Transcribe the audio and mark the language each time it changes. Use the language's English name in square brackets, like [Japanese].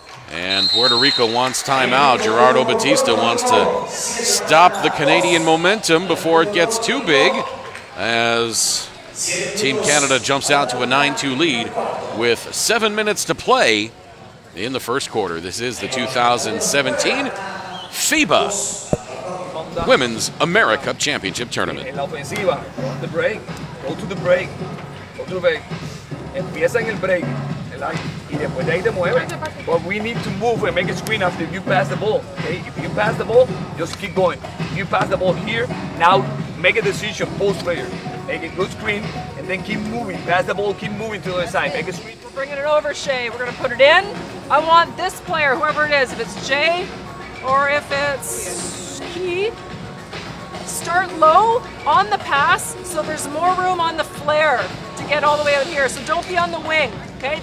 [English] And Puerto Rico wants timeout. Gerardo Batista wants to stop the Canadian momentum before it gets too big, as Team Canada jumps out to a 9-2 lead with 7 minutes to play in the first quarter. This is the 2017 FIBA Women's AmeriCup Championship Tournament. [Spanish] En la ofensiva, [English] the break, go to the break, go to the break. [Spanish] Empieza en el break, y después de ahí te mueves. [English] But we need to move and make a screen after you pass the ball. Okay? If you pass the ball, just keep going. If you pass the ball here, now make a decision, post player. Make a good screen, and then keep moving. Pass the ball, keep moving to the other side. Make a screen. We're bringing it over, Shay. We're going to put it in. I want this player, whoever it is, if it's Jay or if it's Key, start low on the pass so there's more room on the flare to get all the way out here. So don't be on the wing, okay?